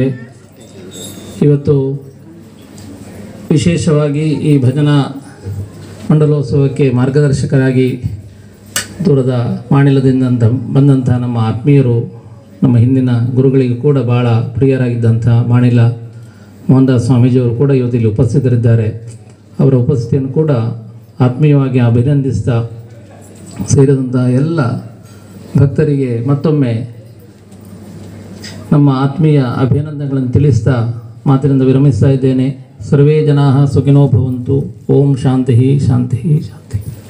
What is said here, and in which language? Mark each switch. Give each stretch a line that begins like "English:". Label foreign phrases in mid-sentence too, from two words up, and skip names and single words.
Kannada: ಇವತ್ತು ವಿಶೇಷವಾಗಿ ಈ ಭಜನಾ ಮಂಡಲೋತ್ಸವಕ್ಕೆ ಮಾರ್ಗದರ್ಶಕರಾಗಿ ದೂರದ ಮಾಣಿಲದಿಂದ ಬಂದಂಥ ನಮ್ಮ ಆತ್ಮೀಯರು, ನಮ್ಮ ಹಿಂದಿನ ಗುರುಗಳಿಗೂ ಕೂಡ ಭಾಳ ಪ್ರಿಯರಾಗಿದ್ದಂಥ ಮಾಣಿಲ ಮೋಹನ್ದಾಸ್ ಸ್ವಾಮೀಜಿಯವರು ಕೂಡ ಇವತ್ತಿಲ್ಲಿ ಉಪಸ್ಥಿತರಿದ್ದಾರೆ. ಅವರ ಉಪಸ್ಥಿತಿಯನ್ನು ಕೂಡ ಆತ್ಮೀಯವಾಗಿ ಅಭಿನಂದಿಸ್ತಾ ಸೇರಿದಂಥ ಎಲ್ಲ ಭಕ್ತರಿಗೆ ಮತ್ತೊಮ್ಮೆ ನಮ್ಮ ಆತ್ಮೀಯ ಅಭಿನಂದನೆಗಳನ್ನು ತಿಳಿಸ್ತಾ ಮಾತಿನಿಂದ ವಿರಮಿಸ್ತಾ ಇದ್ದೇನೆ.
Sanskrit: ಸರ್ವೇ ಜನಾಃ ಸುಖಿನೋ ಭವಂತು. ಓಂ ಶಾಂತಿ ಶಾಂತಿ ಶಾಂತಿ.